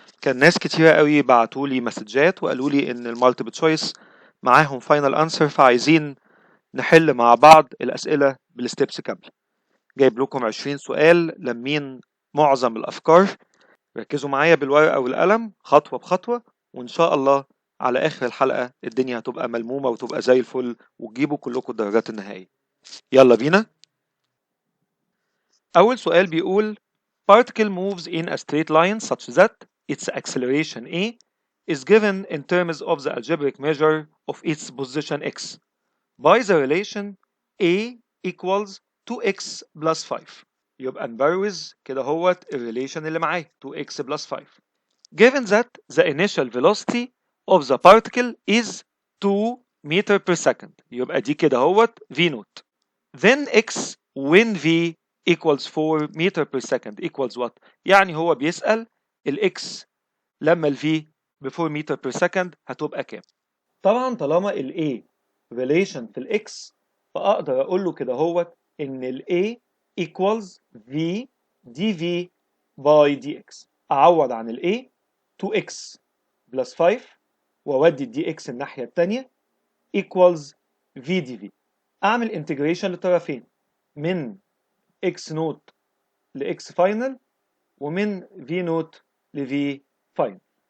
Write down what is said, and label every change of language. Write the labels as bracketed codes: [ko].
[ar] كان ناس كتيرة قوي بعتولي مسجات وقالوا لي إن المالتيبل تشويس معاهم فاينل أنسر، فعايزين نحل مع بعض الأسئلة بالستبس كاملة. جايب لكم 20 سؤال لمين معظم الأفكار. ركزوا معايا بالورقة والقلم خطوة بخطوة، وإن شاء الله على آخر الحلقة الدنيا هتبقى ملمومة وتبقى زي الفل وتجيبوا كلكم الدرجات النهائية. يلا بينا. أول سؤال بيقول [en] particle moves in a straight line such that its acceleration A is given in terms of the algebraic measure of its position x by the relation A equals 2x plus 5. [ar] يبقى نبروز كده هوت الريليشن اللي معاه 2x plus 5. [en] Given that the initial velocity of the particle is 2 meter per second، [ar] يبقى دي كده هوت [en] v naught. Then x when v equals 4 meter per second equals what؟ [ar] يعني هو بيسأل ال x لما ال v ب 4 meter per second هتبقى كام؟ طبعا طالما ال a relation في ال x فأقدر أقول له كده هوت إن ال a equals v dv by dx. أعوض عن ال a 2x plus 5 وأودي ال dx الناحية التانية equals v dv. أعمل انتجريشن للطرفين من x نوت ل x final ومن v نوت ل v final.